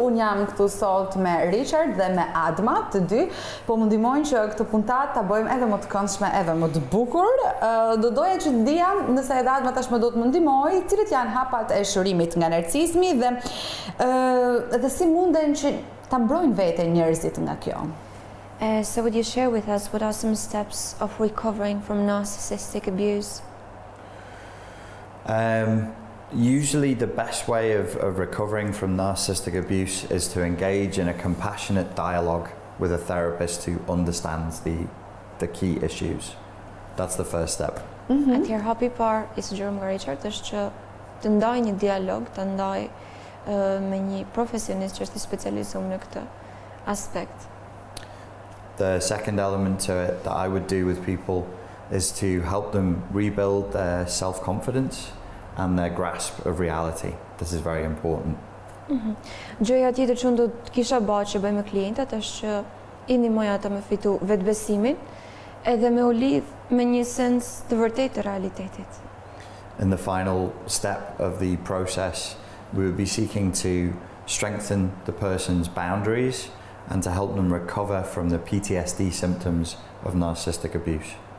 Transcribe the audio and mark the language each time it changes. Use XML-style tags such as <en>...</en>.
<sq>Unë jam këtu sot me Richard dhe me Adma, të dy, po më ndihmojnë që këtë puntat ta bëjmë edhe më të këndshme, edhe më të bukur. Do doja që të dija, nëse edhe Adma tashmë do të më ndihmojë, cilët janë hapat e shërimit nga narcismi dhe si munden që ta mbrojnë veten njerëzit nga kjo.</sq> <en>So would you share with us what are some steps of recovering from narcissistic abuse? Usually the best way of recovering from narcissistic abuse is to engage in a compassionate dialogue with a therapist who understands the key issues. That's the first step.</en> <sq>Atëherë hapi I parë I sugjeruar nga Richard është që të ndaj një dialog, të ndaj me një profesionist që është I specializuar në këtë aspekt.</sq> <en>The second element to it that I would do with people is to help them rebuild their self-confidence and their grasp of reality. This is very important.</en> <sq>Gjëja tjetër që unë do të kisha bërë që bëj me klientët është që I ndihmoj ata me fitu vetbesimin edhe me u lidh me një sens të vërtetë të realitetit.</sq> <en>In the final step of the process, we would be seeking to strengthen the person's boundaries and to help them recover from the PTSD symptoms of narcissistic abuse.</en>